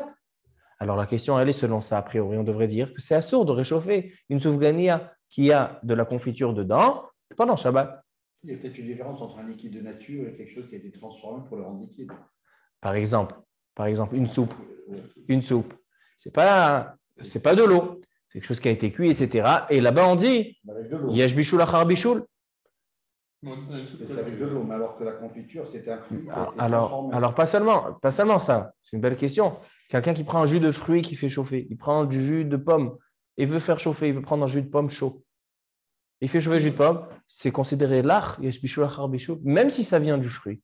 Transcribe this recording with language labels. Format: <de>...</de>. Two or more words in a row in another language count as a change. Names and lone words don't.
<fr>Alors la question, elle est selon ça, a priori, on devrait dire que c'est assourd de réchauffer une soufgania qui a de la confiture dedans pendant Shabbat. Il y a peut-être une différence entre un liquide de nature et quelque chose qui a été transformé pour le rendre liquide. Par exemple, une soupe. Une soupe. C'est pas de l'eau. C'est quelque chose qui a été cuit, etc. Et là-bas, on dit</fr> <he>יש בישול אחר בישול.</he> <fr>C'est avec de l'eau, mais alors que la confiture, c'était un fruit qui a été alors, transformé. pas seulement ça. C'est une belle question. Quelqu'un qui prend un jus de fruits qui fait chauffer, il prend du jus de pomme et veut faire chauffer, il veut prendre un jus de pomme chaud. Il fait chauffer le jus de pomme, c'est considéré l'ach, même si ça vient du fruit.</fr>